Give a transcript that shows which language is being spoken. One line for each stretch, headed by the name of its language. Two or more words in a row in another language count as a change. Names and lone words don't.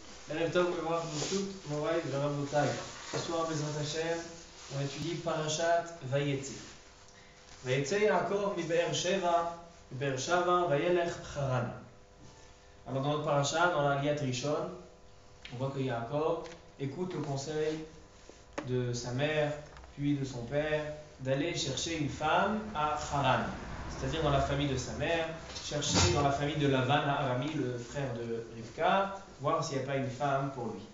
Hebrew: ערב טוב, מורי, רבותי.
French: Ce soir,
Hebrew: בעזרת השם,
French: on étudie
Hebrew: פרשת ויצא. ויצא יעקב מבאר שבע, וילך חרן.
French: Alors dans notre parasha, dans la Liat Rishon, on voit que Yaakov écoute le conseil de sa mère, puis de son père, d'aller chercher une femme à Haran, c'est-à-dire dans la famille de sa mère, chercher dans la famille de Lavan à Arami, le frère de Rivka, voir s'il n'y a pas une femme pour lui.